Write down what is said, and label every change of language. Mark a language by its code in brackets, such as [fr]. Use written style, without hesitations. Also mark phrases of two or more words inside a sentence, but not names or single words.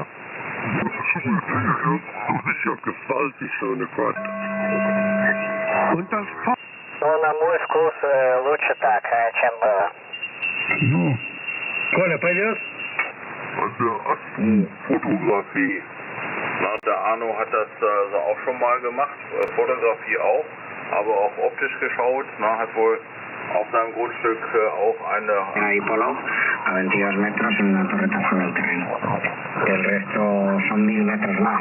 [de] Das ist ja gewaltig, so eine Quad. Und das [ru] На мой вкус лучше так, чем было. Ну, Коля, пойдет? [de] Fotografie. Na, der Arno hat das auch schon mal gemacht, Fotografie auch, aber auch optisch geschaut. Na, hat wohl auf seinem Grundstück auch eine... [es] Ahí polo, a 22 metros en una torreta sobre el terreno. El resto son 1000 metros más.